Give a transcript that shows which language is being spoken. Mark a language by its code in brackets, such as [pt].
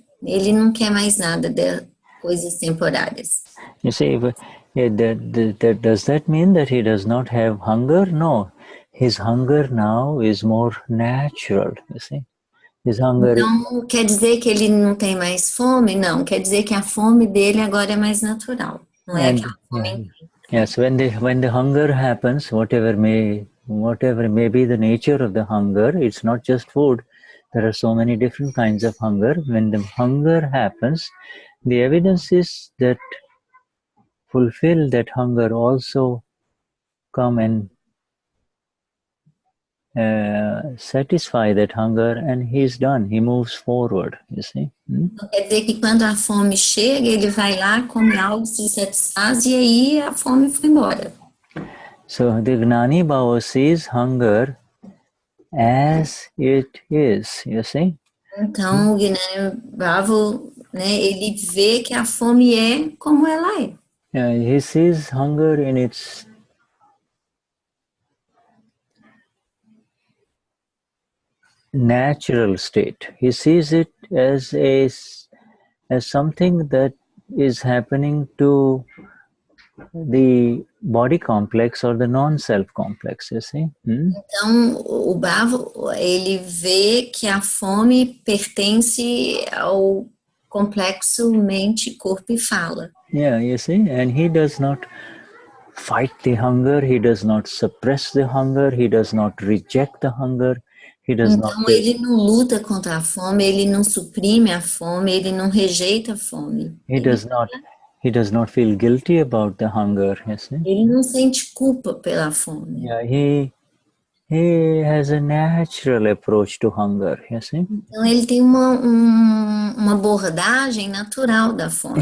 [pt] Ele não quer mais nada de coisas temporárias. [en] You see, does that mean that he does not have hunger? No. His hunger now is more natural, you see. His hunger [pt] Então, quer dizer que ele não tem mais fome? Não, quer dizer que a fome dele agora é mais natural. Não é aquela fome. [en] Yes, when the hunger happens, whatever may be the nature of the hunger, it's not just food. There are so many different kinds of hunger. When the hunger happens, the evidence is that fulfill that hunger also come and satisfy that hunger, and he's done. He moves forward, you see. [pt] Então, quer dizer que quando a fome chega, ele vai lá, come algo, se satisfaz, e aí a fome foi embora. [en] So the Gnani Bhava sees hunger as it is, you see. [pt] Então, o Gnani Bhava, né, ele vê que a fome é como ela é. [en] He sees hunger in its natural state. He sees it as something that is happening to the body complex or the non-self complex, you see. [pt] Então, o Bhava, ele vê que a fome pertence ao complexo mente, corpo e fala. [en] Yeah, you see, and he does not fight the hunger, he does not suppress the hunger, he does not reject the hunger, he does [pt] então, ele não luta contra a fome, ele não suprime a fome, ele não rejeita a fome. [en] He does not feel guilty about the hunger, you see. [pt] Ele não sente culpa pela fome. [en] Yeah, he he has a natural approach to hunger, you see. [pt] Então ele tem uma abordagem natural da fome.